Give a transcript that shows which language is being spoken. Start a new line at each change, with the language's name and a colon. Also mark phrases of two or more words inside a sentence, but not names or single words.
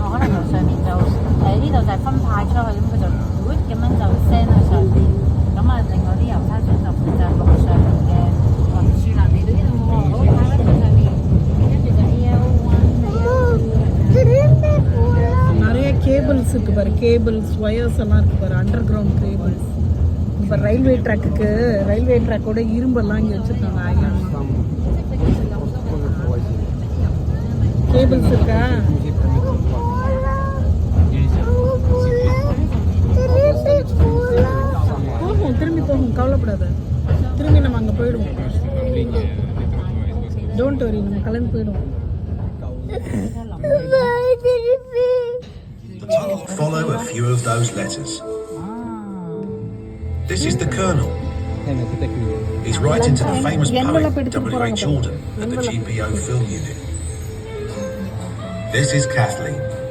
Cantonese: 可能由上面就呢度就係分派出去，咁佢就咁樣就 send 去上邊，咁啊另外啲郵差長就負責陸上面嘅運輸啦。嚟到呢度喎，好睇啦，上面跟住就
Tamil: நிறைய கேபிள்ஸ் இருக்கு பாரு,
English: cables wires
Tamil: எல்லாம் இருக்கு பாரு,
English: under ground cables.
Tamil: இப்போ ரயில்வே ட்ராக்கோட இரும்பெல்லாம் இங்கே வச்சுருக்காங்க. கேபிள்ஸ் இருக்கா? போகும், திரும்பி போகும், கவலைப்படாத. திரும்பி நம்ம அங்கே போயிடுவோம்.
English: don't worry,
Tamil: நம்ம கலந்து போயிடுவோம்.
English: The tunnel will follow a few of those letters. This is the Colonel. He's writing to the famous poet W.H. Auden at the GPO Film Unit. This is Kathleen.